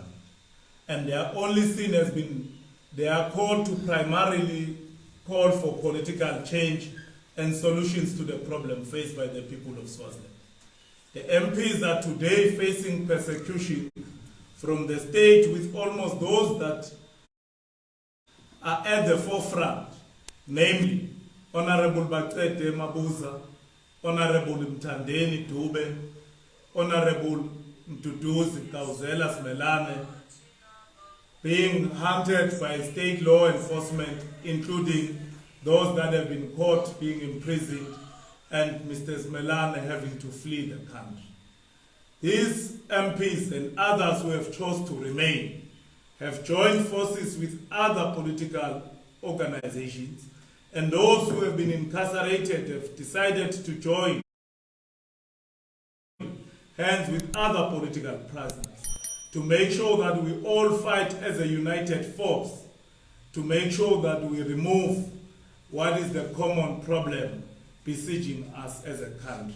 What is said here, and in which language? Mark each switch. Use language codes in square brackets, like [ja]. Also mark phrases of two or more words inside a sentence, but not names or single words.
[en] And their only sin has been they are called to primarily call for political change and solutions to the problem faced by the people of Swaziland. The MPs are today facing persecution from the state, with almost those that are at the forefront, namely Honorable Batlete Mabuza, Honorable Mtandeni Dube, Honorable Mduduzi Kauzela Smelane, being hunted by state law enforcement, including those that have been caught being imprisoned, and Mr. Smelane having to flee the country. These MPs and others who have chosen to remain have joined forces with other political organizations, and those who have been incarcerated have decided to join hands with other political prisoners to make sure that we all fight as a united force, to make sure that we remove what is the common problem besieging us as a country.